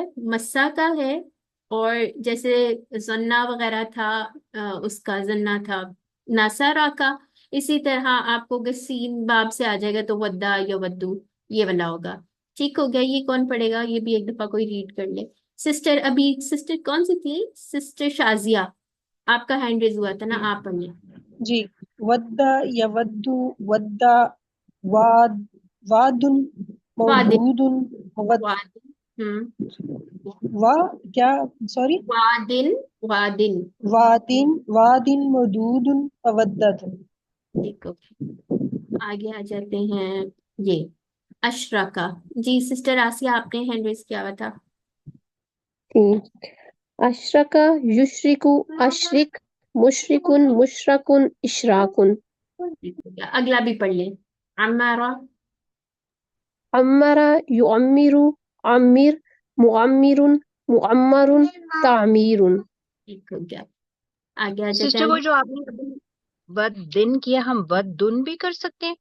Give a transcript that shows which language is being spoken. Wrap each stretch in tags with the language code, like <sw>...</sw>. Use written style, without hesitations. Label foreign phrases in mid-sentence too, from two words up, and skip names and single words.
<ur>مسا کا ہے، اور جیسے زنا وغیرہ تھا، اس کا زنا تھا ناسارا کا، اسی طرح آپ کو اگر سین باب سے آ جائے گا تو ودا یا ودو یہ والا ہوگا۔ ٹھیک ہو گیا، یہ کون پڑھے گا؟ یہ بھی ایک دفعہ کوئی ریڈ کر لے۔ سسٹر ابھی سسٹر کون سی تھی؟ سسٹر شازیہ، آپ کا</ur> <en>hand raise</en> <ur>ہوا تھا نا، آپ پڑھ لیں۔ جی،</ur> <ar>ودا یودو، ودا، واد، واد وادن، مودود، ود، وادن،</ar> <ur>وا کیا، سوری،</ur> <ar>وادن، وادن۔ وادن، وادن مودود مودد۔</ar> <ur>ٹھیک ہو گیا، آگے آ جاتے ہیں۔ یہ اشرکا، جی سسٹر آسیہ آپ نے</ur> <en>hand raise</en> <ur>کیا ہوا تھا۔</ur> <ar>اشرکا یشرکو، اشرک، مشرکن، مشرکن، اشراکن۔</ar> <ur>ٹھیک ہو گیا، اگلا بھی پڑھ لیں۔</ur> <ar>عمارہ، عمرا یعمرو، عمر، معمر، معمر، تعمیر۔</ar> <ur>ٹھیک ہو گیا، آگے آ جاتا سسٹر ہے۔ وہ جو آپ نے ود دن کیا، ہم ود دن بھی کر سکتے ہیں؟</ur>